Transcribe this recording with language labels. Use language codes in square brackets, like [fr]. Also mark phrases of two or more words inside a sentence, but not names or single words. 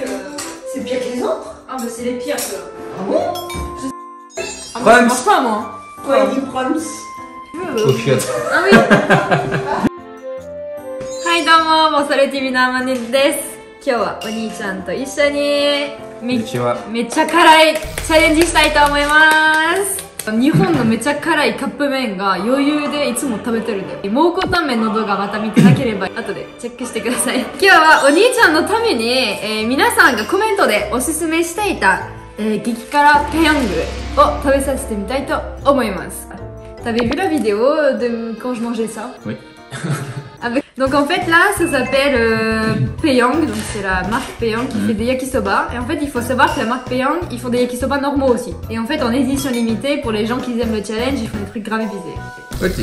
[fr] c'est pire que les autres. Ah bah c'est les pires ceux-là. Ah bon? Ah moi je mange pas moi. Quoi il dit Prums? Coquiotte. Ah oui. [ja] Hi どうも、モサレ TV のあまねです。今日はお兄ちゃんと一緒にめっちゃ辛いチャレンジしたいと思います。日本のめちゃ辛いカップ麺が余裕でいつも食べてるんで、蒙古タンメンの動画また見てなければ後でチェックしてください。今日はお兄ちゃんのために、皆さんがコメントでおすすめしていた、激辛ペヤングを食べさせてみたいと思います。 [fr] T'avais vu la vidéo de quand je mangeais ça? Oui. Donc en fait là ça s'appelle Peyang, donc c'est la marque Peyang qui fait des yakisoba. Et en fait il faut savoir que la marque Peyang ils font des yakisoba normaux aussi. Et en fait en édition limitée pour les gens qui aiment le challenge ils font des trucs grave épicés.